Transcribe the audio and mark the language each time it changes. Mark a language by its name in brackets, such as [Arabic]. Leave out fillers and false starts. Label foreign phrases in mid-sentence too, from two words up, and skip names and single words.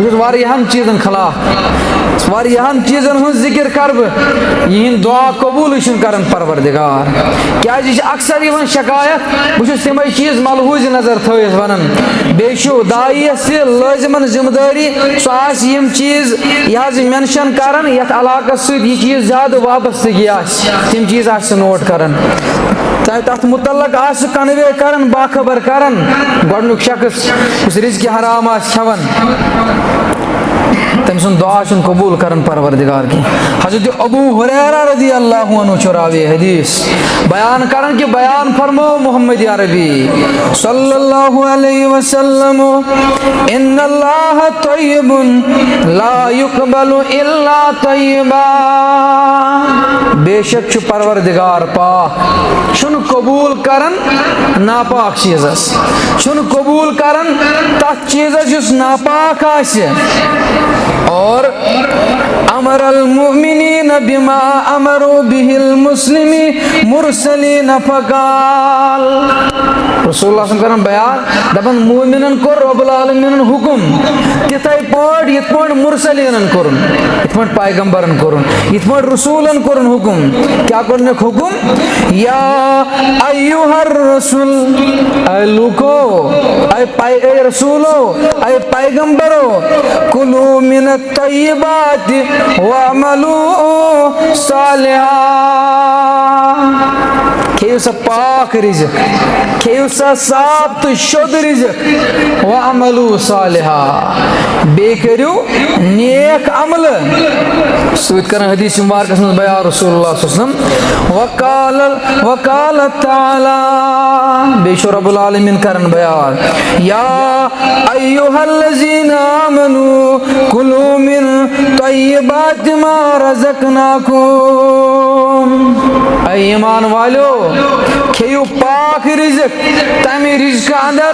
[Kashmiri] چھُس واریاہن چیٖزن خلاف واریاہن چیٖزن ہُنٛد ذِکر کرٕ بہٕ یِہِنٛدۍ دعا قبوٗلٕے چھُنہٕ کران پروردگار کیازِ یہِ چھِ اکثر یِوان شکایت بہٕ چھُس تِمے چیٖز ملحوٗظِ نظر تھٲیِتھ ونان بیٚیہِ چھُ داعیَس تہِ لٲزمن ذمہٕ دٲری سُہ آسہِ یِم چیٖز یہِ حظ مینشن کران یتھ علاقس سۭتۍ یہِ چیٖز زیادٕ وابستگی آسہِ تِم چیٖز آسہِ سُہ نوٹ کران تتھ متعلق آسہِ سُہ کنوے کران باخبر کران گۄڈنیُک شخص یُس رزقہِ حرام آسہِ کھٮ۪وان تٔمۍ سُنٛد دعا چھُنہٕ قبوٗل کران پروردگار کینٛہہ حضرت ابو ہریرہ [Arabic] رضی اللہ عنہ [Kashmiri] چھُ راوی حدیث بیان کران کہ بیان فرمو محمد عربی [Arabic] صلی اللہ علیہ وسلم ان اللہ طیب لا يقبل الا طیبا [Kashmiri] بے شک چھُ پروردگار پاک چھُنہٕ قبوٗل کران ناپاک چیٖزس چھُنہٕ قبوٗل کران تتھ چیٖزس یُس ناپاک آسہِ [Arabic] اور امر المؤمنین بما امروا به المسلمین مرسلین فقال رسول اللہ صلی اللہ علیہ وسلم [Kashmiri] کران بیان دپان مومنن کوٚر رب العالمینن حکم تِتھے پٲٹھۍ یِتھ پٲٹھۍ مرسلیٖنن کوٚرُن یِتھ پٲٹھۍ پیغمبرن کوٚرُن یِتھ پٲٹھۍ رسوٗلن کوٚرُن حکم کیاہ کوٚرنکھ حکم [Arabic] یا ایُہا الرسول [Kashmiri] اے لوٗکو اے رسوٗلو اے پیغمبرو [Arabic] کُلوٗ من الطیبات وعملوا صالحا [Kashmiri] کھیٚیِو سا پاک رزق کھیٚیِو سا صاف تہٕ شوٚد رزق [Arabic] وعملوا صالحا [Kashmiri] بیٚیہِ کٔرِو نیک عملہٕ سۭتۍ کران حدیث مبارکس منٛز بیان [Arabic] رسول اللہ صلی اللہ علیہ وسلم وقال تعالی [Kashmiri] بیٚیہِ چھُ [Arabic] رب العالمین [Kashmiri] کران بیان [Arabic] یا ایُہا الذین آمنوا کُلوٗ من طیبات ما رزقناکم [Kashmiri] اے ایمان والیو کھیٚیِو پاک رزق تمہِ رزقہٕ اندر